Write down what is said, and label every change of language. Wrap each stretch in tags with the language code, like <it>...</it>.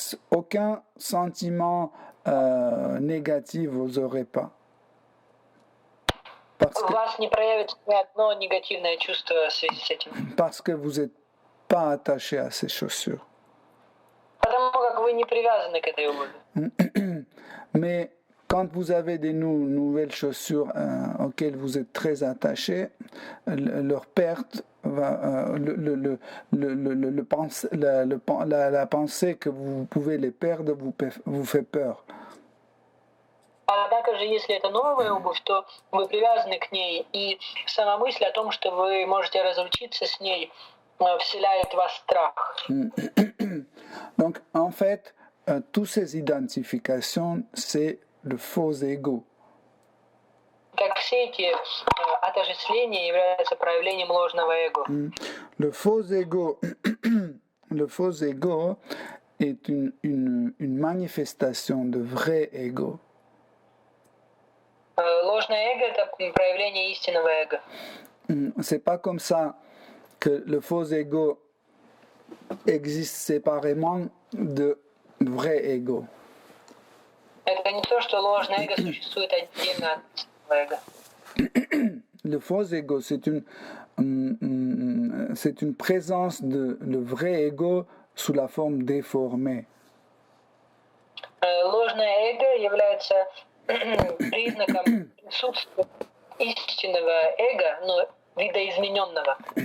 <fr>Aucun sentiment négatif vous aurez pas.</fr> <ru>У вас не проявится ни одно негативное чувство в связи с этим.</ru> <fr>Parce que vous n'êtes pas attaché à ces chaussures.</fr> <ru>Потому как вы не привязаны к этой обуви.</ru> <fr>Mais quand vous avez des nouvelles chaussures auxquelles vous êtes très attaché, leur perte va, la pensée que vous pouvez les perdre vous fait peur.</fr> <ru>Однако же, если это новая обувь, то вы привязаны к ней, и сама мысль о том, что вы можете разлучиться с ней, вселяет в вас страх.</ru> <fr>Donc, en fait, toutes ces identifications, c'est le faux ego.</fr> <ru>Как все эти отождествления являются проявлением ложного эго.</ru> <fr>Le faux ego, le faux ego est une manifestation de vrai ego.</fr> <ru>Ложное эго – это проявление истинного эго.</ru> <fr>C'est pas comme ça que le faux ego existe séparément de vrai ego.</fr> <ru>Это не то, что ложное эго существует отдельно от истинного эго.</ru> <fr>Le faux ego, c'est une présence de le vrai ego sous la forme déformée.</fr> <ru>Ложное эго является признаком присутствия истинного эго, но видоизмененного.</ru>